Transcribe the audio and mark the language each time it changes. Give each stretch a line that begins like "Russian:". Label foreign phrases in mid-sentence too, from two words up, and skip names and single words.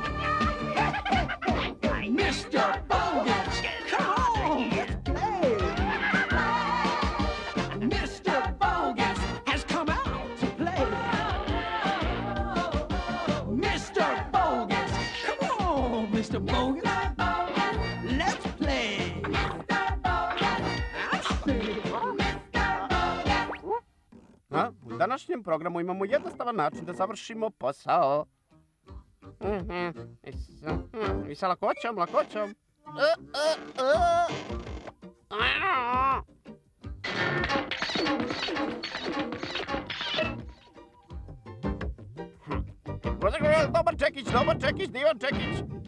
English: Mr. Bogus, come on, let's play. Mr. Bogus has come out to play. Mr. Bogus, come on, Mr. Bogus, let's play.
Croatian: U današnjem programu imamo jednostavan način da završimo posao. I sa lakoćom. Dobar čekić, divan čekić.